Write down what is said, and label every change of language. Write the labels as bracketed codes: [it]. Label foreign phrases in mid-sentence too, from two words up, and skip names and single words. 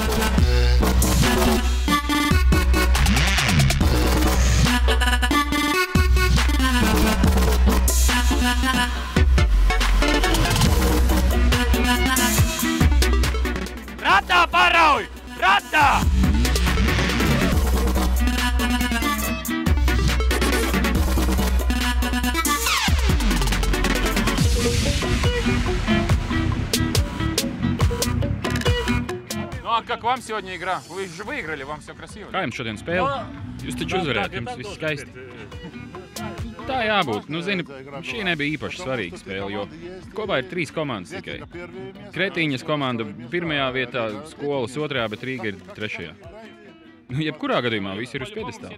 [lv] Ratā parauj! Ratā! [ru] Ну, а как вам сегодня игра? Вы же выиграли, вам все красиво. [lv] Kā jums šodien spēle? Jūs taču uzvarējāt, jums viss skaisti. Tā jābūt. Nu, zini, šī nebija īpaši svarīga spēle, jo kopā ir 3 komandas tikai. Kretīņas komanda 1. vietā, Skolas 2., bet Rīga ir 3. Nu, jebkurā gadījumā visi ir uz piedestāla.